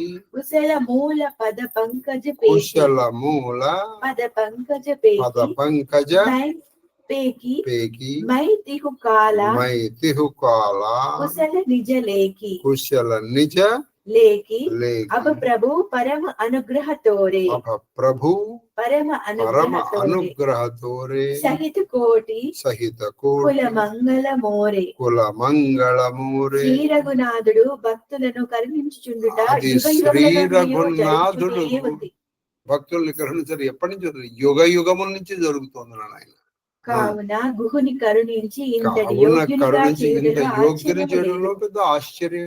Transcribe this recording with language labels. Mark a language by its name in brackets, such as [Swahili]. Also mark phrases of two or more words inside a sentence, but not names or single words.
[Awadhi] कुशल मूल पद पंकज पेकी मैं तिहु काला कुशल निज लेकी अब प्रभु परम अनुग्रह तोरे परम अनुग्रह तोरे सहित कोटि कुल मंगल मोरे [Telugu] శ్రీ రఘునాథుడు భక్తులను కరుణించుచుండుట శ్రీ రఘునాథుడు భక్తుల్ని కరుణించడం ఎప్పటి నుంచి యుగ యుగముల నుంచి జరుగుతుంది నాయన. కావున గుహుని కరుణించి ఇంతటి యోగ్యుని చేయడంలో పెద్ద ఆశ్చర్యం.